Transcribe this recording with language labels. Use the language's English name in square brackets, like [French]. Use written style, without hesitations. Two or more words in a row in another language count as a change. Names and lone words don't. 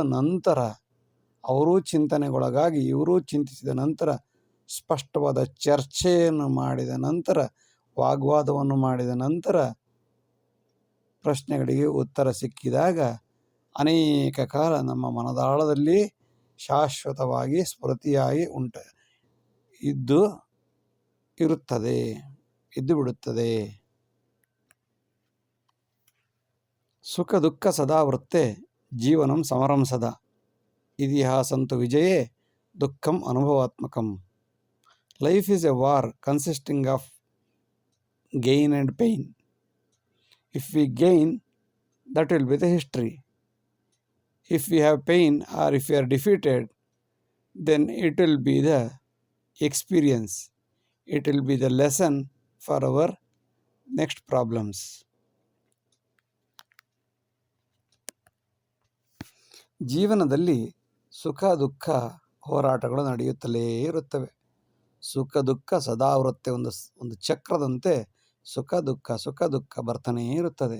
[Kannada] ನಂತರ ಅವರೂ ಚಿಂತನೆಗೊಳಗಾಗಿ ಇವರೂ ಚಿಂತಿಸಿದ ನಂತರ ಸ್ಪಷ್ಟವಾದ ಚರ್ಚೆಯನ್ನು ಮಾಡಿದ ನಂತರ, ವಾಗ್ವಾದವನ್ನು ಮಾಡಿದ ನಂತರ ಪ್ರಶ್ನೆಗಳಿಗೆ ಉತ್ತರ ಸಿಕ್ಕಿದಾಗ ಅನೇಕ ಕಾಲ ನಮ್ಮ ಮನದಾಳದಲ್ಲಿ ಶಾಶ್ವತವಾಗಿ ಸ್ಮೃತಿಯಾಗಿ ಇದ್ದು ಬಿಡುತ್ತದೆ. [Sanskrit] ಸುಖ ದುಃಖ ಸದಾ ವೃತ್ತೆ ಜೀವನಂ ಸಮರಂ ಸದಾ ಇತಿಹಾಸಂತು ವಿಜಯೇ ದುಃಖಂ ಅನುಭವಾತ್ಮಕಂ. [English] Life is a war consisting of gain and pain. If we gain, that will be the history. If we have pain or if we are defeated, then it will be the experience. It will be the lesson for our next problems. [Kannada] ಜೀವನದಲ್ಲಿ ಸುಖ ದುಃಖ ಹೋರಾಟಗಳು ನಡೆಯುತ್ತಲೇ ಇರುತ್ತವೆ. [Sanskrit] ಸುಖ ದುಃಖ ಸದಾ ವೃತ್ತೆ, [Kannada] ಒಂದು ಚಕ್ರದಂತೆ ಸುಖ ದುಃಖ ಬರ್ತಾನೇ ಇರುತ್ತದೆ.